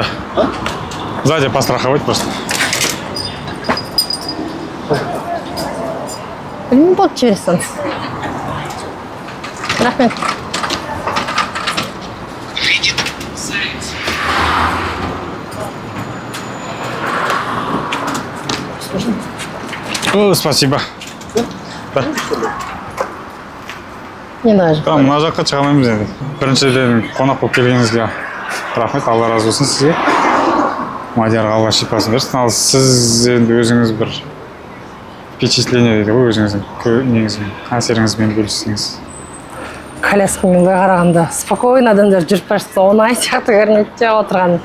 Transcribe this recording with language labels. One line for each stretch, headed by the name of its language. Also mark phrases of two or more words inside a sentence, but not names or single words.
Russian: Сзади постраховать просто.
Kazakh: Не болып жібересің. Рахмет.
Russian: Спасибо. Да. Не даже.
Kazakh: Мына жаққа шыға алмаймыз енді. Біріншіден қонақ болып келгеніңізге рахмет, Алла разы болсын сізге. Мадиярға Алла шипасын берсін. Ал сіз енді өзіңіз бір впечатление дейді ғой, өзіңіздің әсеріңізбен бөліссеңіз. Коляскамен қарағанда спокойно адамдар жүріп бара жатса, оңай сияқты көрінеді отырған.